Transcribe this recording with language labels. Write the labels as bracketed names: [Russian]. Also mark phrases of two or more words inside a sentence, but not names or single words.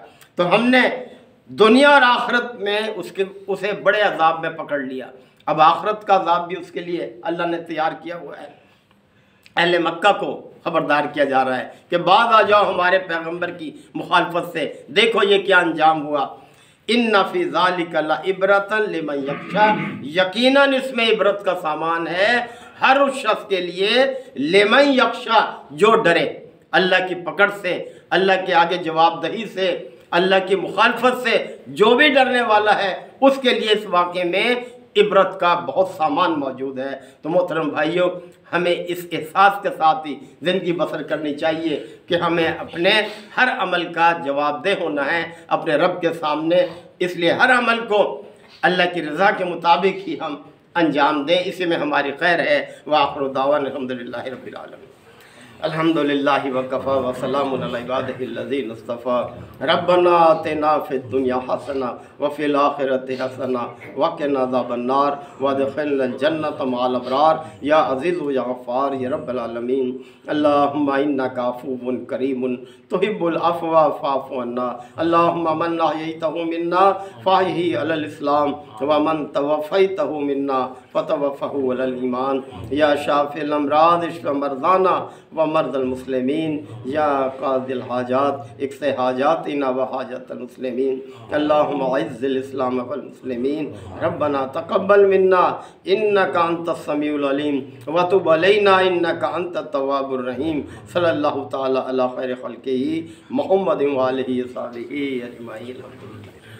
[Urdu] تو ہم نے دنیا اور آخرت میں اسے بڑے عذاب میں پکڑ لیا. اب آخرت کا عذاب بھی اس کے لیے اللہ نے تیار کیا ہوا ہے. اہلِ مکہ کو خبردار کیا جا رہا ہے کہ باز آ جاؤ ہمارے پیغمبر کی مخالفت سے، دیکھو یہ کیا انجام ہوا. [Arabic] إن في ذلك لعبرة لمن يخشى, [Urdu] یقیناً اس میں عبرت کا سامان ہے ہر اس شخص کے لیے, [Arabic] لمن يخشى, [Urdu] جو ڈرے اللہ کی پکڑ سے، اللہ کے آگے جوابدہی سے، اللہ کی مخالفت سے، جو بھی ڈرنے والا ہے اس کے لیے اس واقعے میں عبرت کا بہت سامان موجود ہے. تو محترم بھائیو، ہمیں اس احساس کے ساتھ ہی زندگی بسر کرنی چاہیے کہ ہمیں اپنے ہر عمل کا جوابدہ ہونا ہے اپنے رب کے سامنے. اس لیے ہر عمل کو اللہ کی رضا کے مطابق ہی ہم انجام دیں، اسی میں ہماری خیر ہے. [Arabic] وآخر دعوانا الحمد لله رب العالمين. الحمد لله وكفى وسلام على عباده الذين اصطفى. ربنا آتنا في الدنيا حسنة وفي الآخرة حسنة وقنا عذاب النار وأدخلنا الجنة مع الأبرار يا عزيز يا غفار يا رب العالمين. اللهم إنك عفو كريم تحب العفو فاعف عنا. اللهم من أحييته منا فأحيه على الإسلام ومن توفيته منا فتوفه على الإيمان. يا شافي الأمراض اشف مرضانا ومرضى المسلمين، يا قاضي الحاجات اقض حاجاتنا وحاجات المسلمين. اللهم أعز الإسلام والمسلمين. ربنا تقبل منا إنك أنت السميع العليم وتب علينا إنك أنت التواب الرحيم. صلى الله تعالى على خير خلقه محمد وآله وصحبه أجمعين.